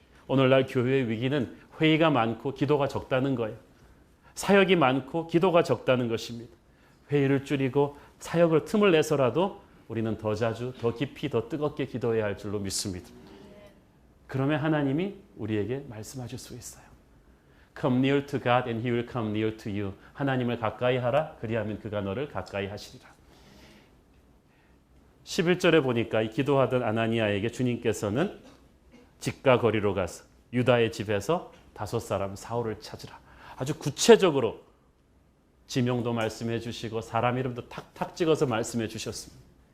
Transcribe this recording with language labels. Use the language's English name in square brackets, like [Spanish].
[Korean] 오늘날 교회의 위기는 회의가 많고 기도가 적다는 거예요. 사역이 많고 기도가 적다는 것입니다. 회의를 줄이고 사역을 틈을 내서라도 우리는 더 자주, 더 깊이, 더 뜨겁게 기도해야 할 줄로 믿습니다. 그러면 하나님이 우리에게 말씀하실 수 있어요. [English] Come near to God and He will come near to you. [Korean] 하나님을 가까이 하라. 그리하면 그가 너를 가까이 하시리라. 11절에 보니까 이 기도하던 아나니아에게 주님께서는 집과 거리로 가서 유다의 집에서 5사람 사울을 찾으라. 아주 구체적으로 지명도 말씀해 주시고 사람 이름도 탁탁 찍어서 말씀해 주셨습니다.